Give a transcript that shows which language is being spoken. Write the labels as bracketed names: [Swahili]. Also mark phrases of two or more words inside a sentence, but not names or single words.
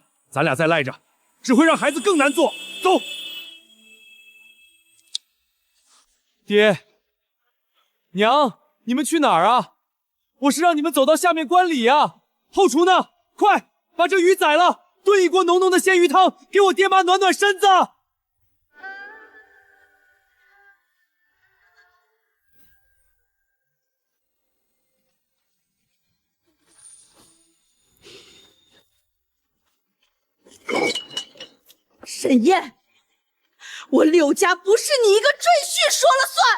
[Chinese] 咱倆再賴着，只會讓孩子更難做。走。爹，娘，你們去哪兒啊？我是讓你們走到下面觀禮啊。後廚呢？快把這魚宰了，燉一鍋濃濃的鮮魚湯，給我爹媽暖暖身子。沈燕，我柳家不是你一个赘婿說了